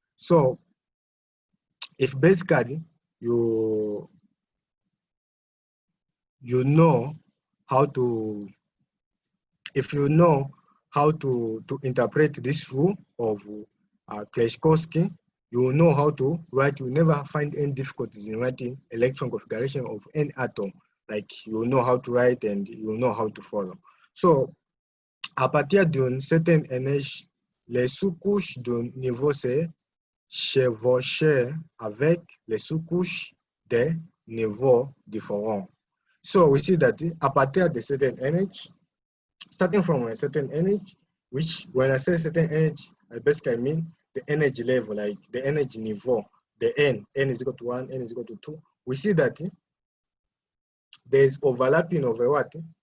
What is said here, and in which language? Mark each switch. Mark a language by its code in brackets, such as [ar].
[en] So if basically you know how to, if you know how to interpret this rule of Kleshkovsky, you will know how to write. You will never find any difficulties in writing electron configuration of any atom. Like you will know how to write and you will know how to follow. [fr] So, à partir d'une certaine énergie, les sous-couches du niveau se chevauchent avec les sous-couches des niveaux différents. [en] So we see that [fr] à partir de certain [en] energy, starting from a certain energy, which when I say certain energy, I basically mean the energy level, like the energy niveau, the n is equal to 1, n is equal to 2. We see that there is overlapping of a what?